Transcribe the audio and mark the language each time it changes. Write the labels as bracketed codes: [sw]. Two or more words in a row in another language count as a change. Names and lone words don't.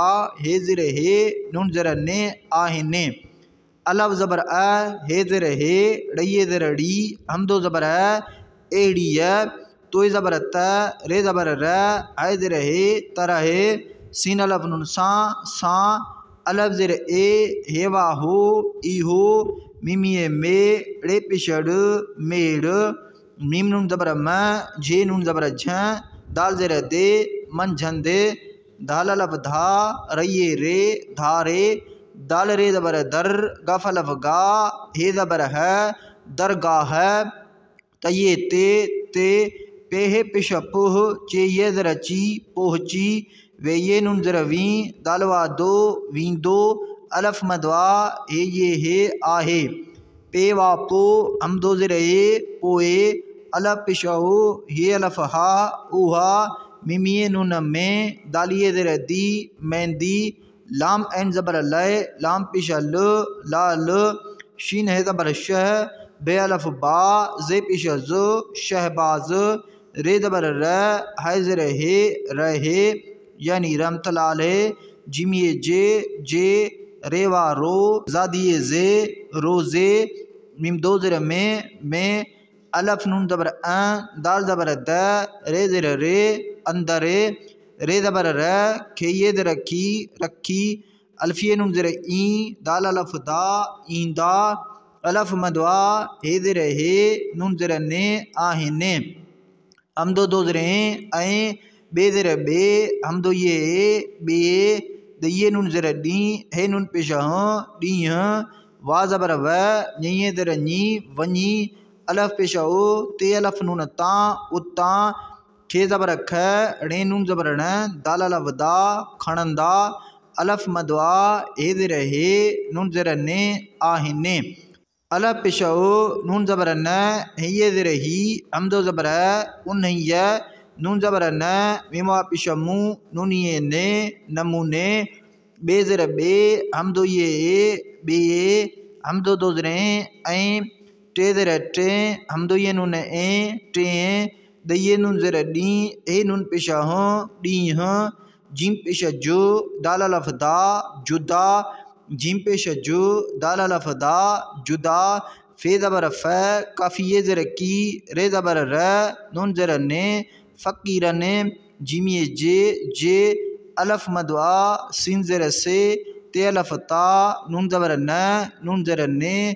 [sd] हे ज़र हे, नून ज़र ने, आहिने, अलफ ज़बर अ, हे ज़र हे, ड़ये ज़र ड़ी, हमदो ज़बर है, एड़ीय, तोय ज़बर त, रे ज़बर र, है ज़र हे, तरह, सीन अलफ नून सां, अलफ ज़र ए, हेवा हो, इहो, मीमिए में, ड़े पेश ड़, मेड़, मीम नून ज़बर म, झे नून ज़बर झ, दाल ज़ेर दे, मन झंदे, दाल अलफ धा, रये रे, धारे, दाल रे ज़बर दर, गफ अलफ गा, हे ज़बर है, दरगाह है, तये ते, पेहे पिश पुह, चे ये ज़रा ची, पोहची, वे ये नून ज़रा वी, दालवा दो, वींदो, अलफ मदवा, हे आहे, पे वा पो, हम दो ज़रा ये, पोए, अलफ पिशाओ, हे अलफ हा, ऊहा, मिमिये नून में, दालिये ज़रा दी, मेहंदी, लाम एन ज़बर लय, लाम पिशा ल, ला ल, शीन है ज़बर शह, बे अलफ बा, जे पिशा ज, शहबाज, रे ज़बर र, है ज़र हे, रहे, यानी रहमतुल्लाह है, जिमिये जे, रेवा रो, ज़ादिये जे, रोज़े, मीम दो ज़र में, अलफ नून ज़बर अ, दाल ज़बर द, रे ज़र रे, अंदरे, रे ज़बर र, खे ये ज़र की, रखी, अल्फिये नून ज़र ई, दाल अलफ दा, ईंदा, अलफ मदवा, हे ज़र हे, नून ज़र ने, आहिने, हम दो ज़र ऐं, बे ज़र बे, हम दो ये बे, दये नून ज़र डी, हे नून पेशा ॾींहं, वा ज़बर व, ञे ज़र ञी, वञी, अलफ पेशा ओ, ते अलफ नून तां, उतां, खे ज़बर ख, णे नून ज़बर ण, दाल अलफ दा, खणंदा, अलफ मदवा, हे ज़र हे, नून ज़र ने, आहिने, अलफ पेशा ओ, नून ज़बर न, हे ज़र ही, हम दो ज़बर उन्हैया, नून ज़बर न, मीमा पेशा मू, नूनिये ने, नमूने, बे ज़र बे, हम दो ये बे, हम दो ज़र ऐं, टे ज़र टे, हम दो ये नून टे, दये नून ज़र डी, हे नून पेशा ॾींहं, जिम पेशा जो, दाल अलफ दा, जुदा, जिम पेशा जो, दाल अलफ दा, जुदा, फे ज़बर फ, काफ़िये ज़र की, रे ज़बर र, नून ज़र ने, फ़कीरने, जिमिये जे, अलफ मदवा, सीन ज़र से, ते अलफ ता, नून ज़बर न, नून ज़र ने,